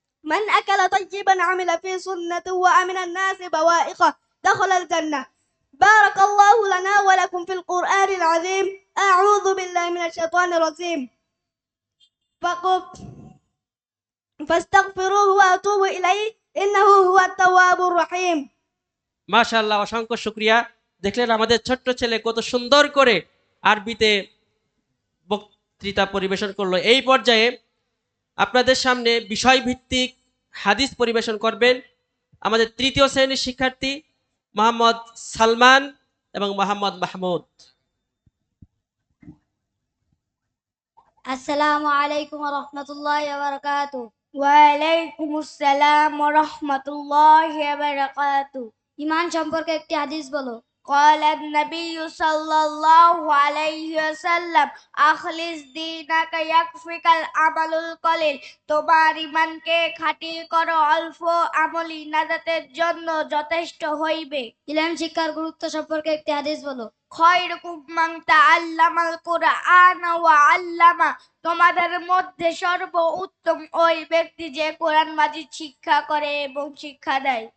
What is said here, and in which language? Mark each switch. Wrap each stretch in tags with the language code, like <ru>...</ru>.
<ar>من أكل طيبا عمل في سنة وأمن الناس بوائقه دخل الجنة بارك الله لنا ولكم في القرآن العظيم أعوذ بالله من الشيطان الرجيم فاستغفروه وأتوبوا إليه إنه هو التواب الرحيم</ar> <bn>মাশাআল্লাহ, অসংখ্য শুকরিয়া। দেখলেন আমাদের ছোট্ট ছেলে কত সুন্দর করে আরবিতে বক্তৃতা পরিবেশন করলো। এই পর্যায়ে আপনাদের সামনে বিষয়ভিত্তিক হাদিস পরিবেশন করবেন আমাদের তৃতীয় শ্রেণীর শিক্ষার্থী মোহাম্মদ সালমান এবং মোহাম্মদ মাহমুদ। আসসালামু আলাইকুম ওয়া রাহমাতুল্লাহি ওয়া বারাকাতুহু। ওয়া আলাইকুমুস সালাম ওয়া রাহমাতুল্লাহি ওয়া বারাকাতুহু। ঈমান সম্পর্কে একটি হাদিস বলো।</bn> <ar>قال النبي صلى الله عليه وسلم أخلص دينك يكفيك العمل القليل।</ar> <bn>তোমার ঈমানকে খাঁটি করো, অল্প আমলি নাজাতের জন্য যথেষ্ট হইবে। ইলম শিক্ষার গুরুত্ব সম্পর্কে একটি হাদিস বলো।</bn> <ar>খয়রুকুম মান তাআল্লামাল কুরআন ওয়া আল্লামা।</ar> <bn>তোমাদের মধ্যে সর্ব উত্তম ওই ব্যক্তি যে কোরআন মাজিদ শিক্ষা করে এবং শিক্ষা দেয়।</bn>